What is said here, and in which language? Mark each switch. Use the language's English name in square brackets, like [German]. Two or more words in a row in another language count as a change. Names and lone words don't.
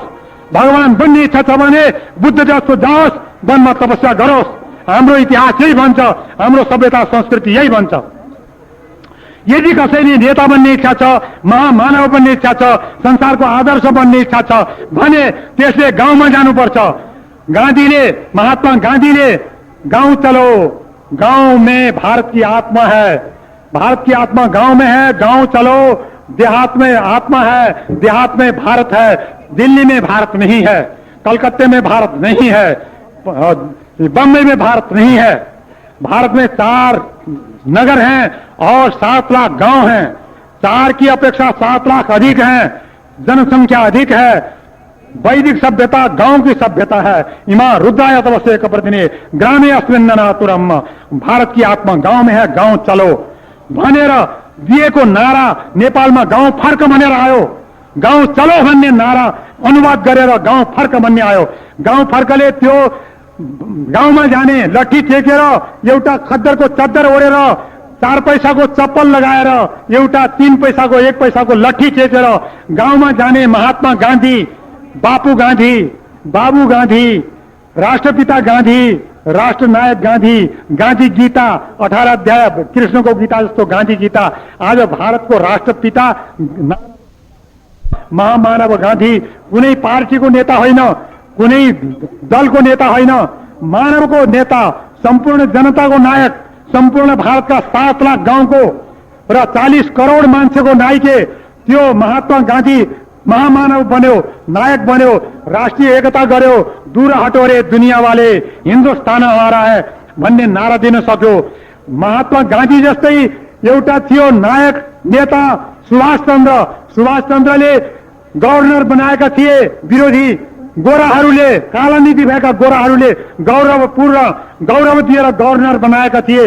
[Nepali] भगवान बन्ने इच्छा छ भने बुद्ध जस्तो जाओस्, वनमा तपस्या गरोस्। हाम्रो इतिहास यही भन्छ, हाम्रो सभ्यता संस्कृति यही भन्छ। यदि कसैले नेता बन्ने इच्छा छ, महामानव बन्ने इच्छा छ, संसारको आदर्श बन्ने इच्छा छ भने त्यसले गाउँमा जानुपर्छ। [Hindi] महात्मा गांधीले गांव चलो, गांव में भारत की आत्मा है, भारत की आत्मा गांव में है, गांव चलो, देहात में आत्मा है, देहात में भारत है, दिल्ली में भारत नहीं है, कलकत्ते में भारत नहीं है, बम्बई में भारत नहीं है। भारत में 4 नगर हैं और 7 लाख गांव हैं। 4 की अपेक्षा 7 लाख अधिक हैं, जनसंख्या अधिक है। वैदिक सभ्यता गांव की सभ्यता है। [Sanskrit] इमा रुद्राय तपस्या कप्रदिने ग्रामे अस्मिन्ननातुरम, [Hindi] भारत की आत्मा गांव में है, गांव चलो [Nepali] भनेर दिएको नारा नेपालमा गाउँ फर्क भनेर आयो। गाउँ चलो भन्ने नारा अनुवाद गरेर गाउँ फर्क भन्ने आयो। गाउँ फर्कले त्यो गाउँमा जाने लट्ठी टेकेर, एउटा खद्दरको चद्दर ओढेर, 4 पैसाको चप्पल लगाएर, एउटा 3 पैसाको 1 पैसाको लट्ठी टेकेर गाउँमा जाने महात्मा गान्धी, बापू गांधी, राष्ट्रपिता गांधी, राष्ट्रनायक गांधी, गांधी गीता 18 अध्याय कृष्णको गीता जस्तो गांधी गीता आज भारतको राष्ट्रपिता महामानव गांधी कुनै पार्टीको नेता होइन, कुनै दलको नेता होइन, मानवको नेता, सम्पूर्ण जनताको नायक, सम्पूर्ण भारतका 7 लाख गाउँको र 40 करोड मान्छेको नायके त्यो महात्मा गांधी महामानव बन्यो, नायक बन्यो, राष्ट्रिय एकता गर्यो। [Hindi] दूर हटो रे दुनिया वाले, हिन्दुस्तान हमारा है [Nepali] भन्ने नारा दिन सक्यो। महात्मा गांधी जस्तै एउटा थियो नायक नेता सुभाष चन्द्रले गभर्नर बनाएका थिए। विरोधी गोराहरूले, काला नीति भएका गोराहरूले गौरव दिएर गभर्नर बनाएका थिए।